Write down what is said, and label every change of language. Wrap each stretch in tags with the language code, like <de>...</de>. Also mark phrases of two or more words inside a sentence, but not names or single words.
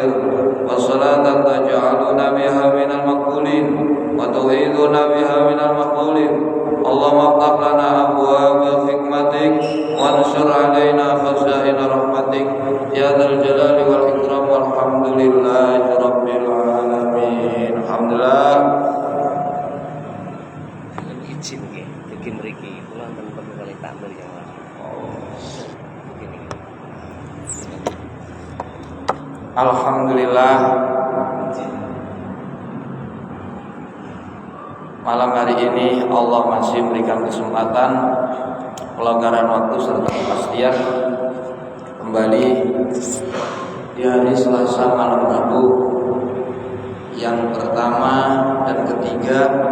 <ar>وصلاة تجعلنا بها من المقبولين وتعيدنا بها من المقبولين. اللهم افتح لنا أبواب حكمتك وانشر علينا خزائن رحمتك يا ذا الجلال والإكرام. والحمد لله رب العالمين. Alhamdulillah.</ar> <jv>Izin nggih, iki mriki kula menten kali tampil ya Mas. Alhamdulillah.</jv> <id>Malam hari ini Allah masih memberikan kesempatan, pelonggaran waktu serta kepastian kembali di hari Selasa malam Rabu yang pertama dan ketiga.</id>